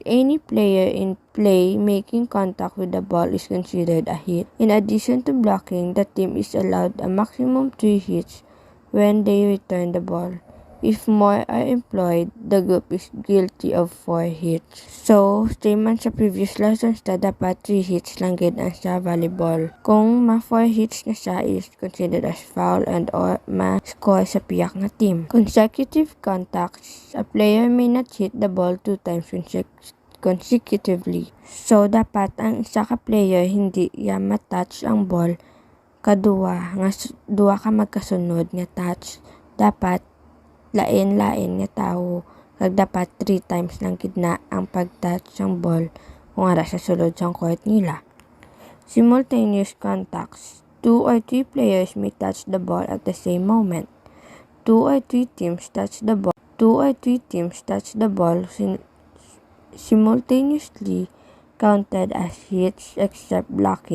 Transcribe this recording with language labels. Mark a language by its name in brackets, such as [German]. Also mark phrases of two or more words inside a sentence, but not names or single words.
[English] Any player in play making contact with the ball is considered a hit. In addition to blocking, the team is allowed a maximum 3 hits when they return the ball. If more are employed, the group is guilty of 4 hits. [Hiligaynon] So, same man sa [English] previous lessons [Hiligaynon] na dapat 3 hits lang gid ang sa volleyball. Kung ma-4 hits na siya is [English] considered as foul [Hiligaynon] and or ma-score sa piyak na team. [English] Consecutive contacts. A player may not hit the ball 2 times consecutively. So, [Hiligaynon] dapat ang isa ka player hindi ya matouch ang ball kaduwa nga duwa ka magkasunod nga touch. Dapat lain-lain nga tawo kag dapat 3 times lang gid na ang pag-touch sang ball kung ara sa sulod sang court nila. [English] Simultaneous contacts. 2 or 3 players may touch the ball at the same moment. 2 or 3 teams touch the ball. Simultaneously counted as hits except blocking.